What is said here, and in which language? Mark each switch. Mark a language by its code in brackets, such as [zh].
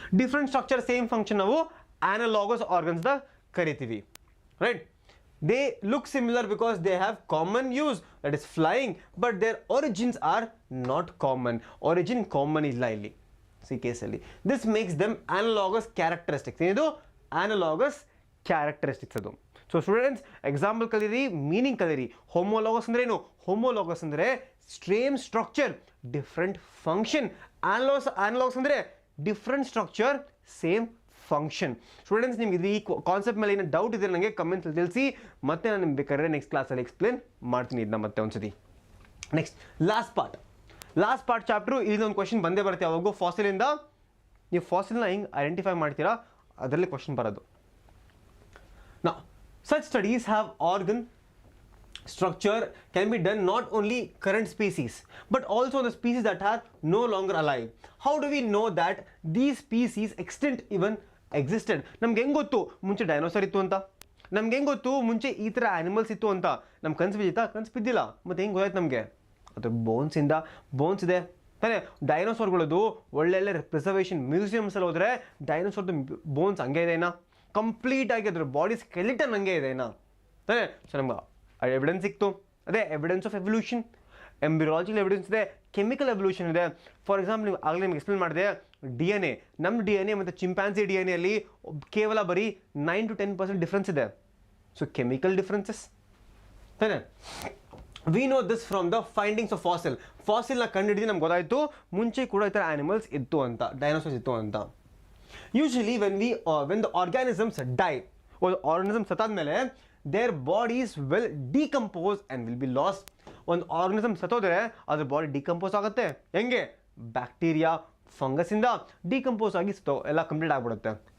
[kn] Different structure same function ನಾವು analogous organs the ಕರಿತೀವಿ, right? [en] They look similar because they have common use, that is flying, but their origins are not common. [kn] Origin common ಇಲ್ಲ ಇಲ್ಲಿ ಈ ಕೇಸಲ್ಲಿ. [en] This makes them analogous characteristics. [kn] ಏನಿದು analogous characteristics ಅದು. So students example ಕಲೀರಿ, meaning ಕಲೀರಿ. Homologous ಅಂದ್ರೆ ಏನು? ಹೋಮೋಲಾಗಸ್ ಅಂದರೆ ಸೇಮ್ ಸ್ಟ್ರಕ್ಚರ್ ಡಿಫ್ರೆಂಟ್ ಫಂಕ್ಷನ್. ಆನಲಾಗಸ್ ಅಂದರೆ different structure same function. Students ನಿಮ್ಗೆ ಇದು ಈ ಕಾನ್ಸೆಪ್ಟ್ ಮೇಲೆ ಏನೋ ಡೌಟ್ ಇದ್ರೆ ನನಗೆ ಕಮೆಂಟ್ಸ್ ತಿಳಿಸಿ, ಮತ್ತೆ ನಾನು ನಿಮ್ಗೆ ಬೇಕಾದ್ರೆ ನೆಕ್ಸ್ಟ್ ಕ್ಲಾಸಲ್ಲಿ ಎಕ್ಸ್ಪ್ಲೇನ್ ಮಾಡ್ತೀನಿ ಇದನ್ನ ಮತ್ತೆ ಒಂದ್ಸತಿ. Next last part chapter. ಇಲ್ಲೊಂದು ಕ್ವಶನ್ ಬಂದೇ ಬರುತ್ತೆ ಯಾವಾಗೂ ಫಾಸಿಲಿಂದ. ನೀವು ಫಾಸಿಲ್ನ ಹೆಂಗೆ ಐಡೆಂಟಿಫೈ ಮಾಡ್ತೀರಾ ಅದರಲ್ಲಿ ಕ್ವಶನ್ ಬರೋದು. [en] ನಾ such studies have organ structure can be done not only current species but also the species that are no longer alive. How do we know that these species extinct even existed? [kn] ನಮ್ಗೆ ಹೆಂಗೆ ಗೊತ್ತು ಮುಂಚೆ dinosaur ಇತ್ತು ಅಂತ? ನಮ್ಗೆ ಹೆಂಗೆ ಗೊತ್ತು ಮುಂಚೆ ಈ ಥರ ಆ್ಯನಿಮಲ್ಸ್ ಇತ್ತು ಅಂತ? ನಮ್ಗೆ ಕನ್ಸು ಬಿದ್ದಿತ್ತಾ? ಕನ್ಸು ಬಿದ್ದಿಲ್ಲ. ಮತ್ತು ಹೆಂಗೆ ಗೊತ್ತಾಯ್ತು ನಮಗೆ? ಅದು ಬೋನ್ಸ್ ಇದೆ ತಾನೇ. ಡೈನೋಸಾರ್ಗಳದ್ದು ಒಳ್ಳೊಳ್ಳೆ ಪ್ರಿಸರ್ವೇಷನ್ ಮ್ಯೂಸಿಯಮ್ಸಲ್ಲಿ ಹೋದರೆ ಡೈನೋಸಾರ್ದು ಬೋನ್ಸ್ ಹಂಗೆ ಇದೆ ಏನಾ, ಕಂಪ್ಲೀಟ್ ಆಗಿ ಅದ್ರ ಬಾಡಿ ಸ್ಕೆಲಿಟನ್ ಹಂಗೆ ಇದೆ ಏನಾ ತಾನೇ. ಸೊ ನಮ್ಗೆ ಎವಿಡೆನ್ಸ್ ಸಿಕ್ತು. ಅದೇ ಎವಿಡೆನ್ಸ್ ಆಫ್ ಎವಲ್ಯೂಷನ್. ಎಂಬ್ರಿಯಾಲಜಿಕಲ್ ಎವಿಡೆನ್ಸ್ ಇದೆ, ಕೆಮಿಕಲ್ ಎವಲ್ಯೂಷನ್ ಇದೆ. ಫಾರ್ ಎಕ್ಸಾಂಪಲ್ ನೀವು ಆಗಲೇ ನಿಮ್ಗೆ ಎಕ್ಸ್ಪ್ಲೇನ್ ಮಾಡಿದೆ DNA, ನಮ್ಮ DNA ಮತ್ತು ಚಿಂಪ್ಯಾನ್ಸಿ DNA ಅಲ್ಲಿ ಕೇವಲ ಬರೀ 9 to 10% ಡಿಫ್ರೆನ್ಸ್ ಇದೆ. ಸೊ ಕೆಮಿಕಲ್ ಡಿಫ್ರೆನ್ಸಸ್ ತಾನೇ. [en] we know this from the findings of [kn] ಫಾಸಿಲ್ನ ಕಂಡುಹಿಡಿದು ನಮ್ಗೆ ಗೊತ್ತಾಯಿತು ಮುಂಚೆ ಕೂಡ ಈ ಥರ ಆ್ಯನಿಮಲ್ಸ್ ಇತ್ತು ಅಂತ, ಡೈನೋಸಾರ್ಸ್ ಇತ್ತು ಅಂತ. [en] Usually when the organisms die, [kn] ಒಂದು organism ಸತ್ತಾದ್ಮೇಲೆ [en] their bodies will decompose and will be lost. [kn] ಒಂದು ಆರ್ಗನಿಸಮ್ ಸತ್ತೋದ್ರೆ ಅದ್ರ ಬಾಡಿ ಡಿಕಂಪೋಸ್ ಆಗುತ್ತೆ. ಹೆಂಗೆ? ಬ್ಯಾಕ್ಟೀರಿಯಾ ಫಂಗಸಿಂದ ಡಿಕಂಪೋಸ್ ಆಗಿ ಎಲ್ಲ ಕಂಪ್ಲೀಟ್ ಆಗಿಬಿಡುತ್ತೆ.